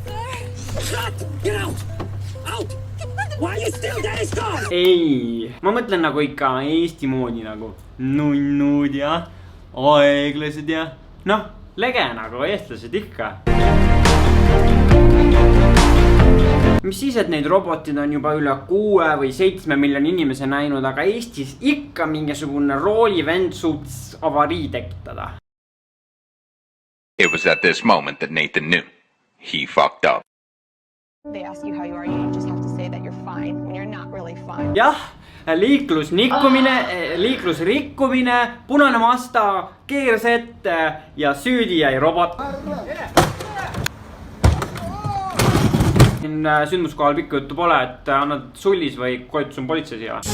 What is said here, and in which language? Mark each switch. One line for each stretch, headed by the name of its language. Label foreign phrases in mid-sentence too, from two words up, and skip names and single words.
Estonian: Ei, ma mõtlen nagu ikka Eesti moodi nagu nunnud ja aeglased ja noh, lege nagu eestlased ikka. Mis siis, et neid robotid on juba üle 6 või 7 miljoni inimese näinud, aga Eestis ikka mingisugune roolivend suutis avarii tekitada.
English: It was at this moment that Nathan knew. He fucked up. They ask you how you are, you just have to say that you're fine when you're not really fine.
Estonian: Jah, liiklusrikkumine, punane Mazda, keeras ette ja süüdi jäi robot. Sündmuskohal pikka juttu pole, et annad sullis või koetus on politsei siia.